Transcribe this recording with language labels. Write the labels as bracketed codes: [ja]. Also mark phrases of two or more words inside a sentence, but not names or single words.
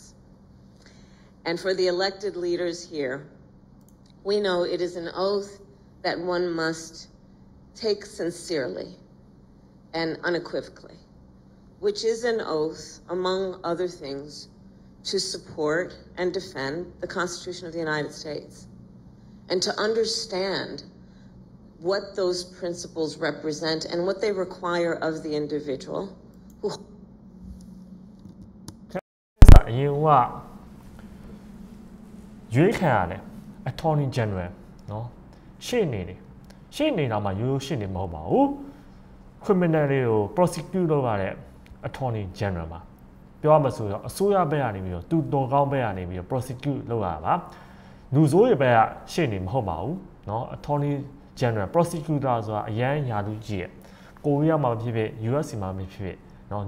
[en] And for the elected leaders here, we know it is an oath that one must take sincerely and unequivocally, which is an oath, among other things, to support and defend the Constitution of the United States, and to understand what those principles represent and what they require of the individual who [my] အရင်ကရွေးခံရတယ် [en] Attorney General [my] နော်ရှေ့နေတော့မှရိုးရှေ့နေမဟုတ်ပါဘူး criminal တွေကို prosecute လုပ်ရတဲ့ [en] Attorney General [my] ပါပြောရမှာဆိုတော့အစိုးရဘက်ကနေပြီးတော့သူတော်ကောင်းဘက်ကနေပြီးတော့ prosecute လုပ်ရတာပါလူဆိုးရဲ့ဘက်ကရှေ့နေမဟုတ်ပါဘူးเนาะ [en] Attorney General Prosecutor [my] ဆိုတာအရန်ယာလူကြီးရဲ့ကိုရီးယားမှာဖြစ်ဖြစ် US မှာဖြစ်เนาะ